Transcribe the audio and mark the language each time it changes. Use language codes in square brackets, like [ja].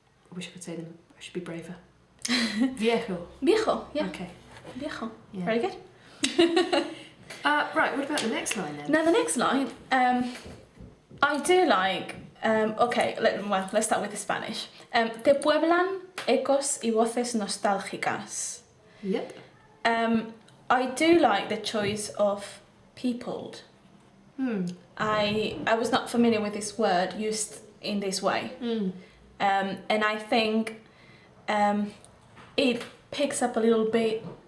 [en] I wish I could say them, I should be braver. [es] Viejo. [en] Viejo, yeah. Okay. [es] Viejo. [en] Yeah. Very good. Right, what about the next line then? Now the next line, I do like, let's start with the Spanish. [es] Te pueblan ecos y voces nostálgicas. [en] Yep. I do like the choice of peopled. I was not familiar with this word used in this way. And I think it picks up a little bit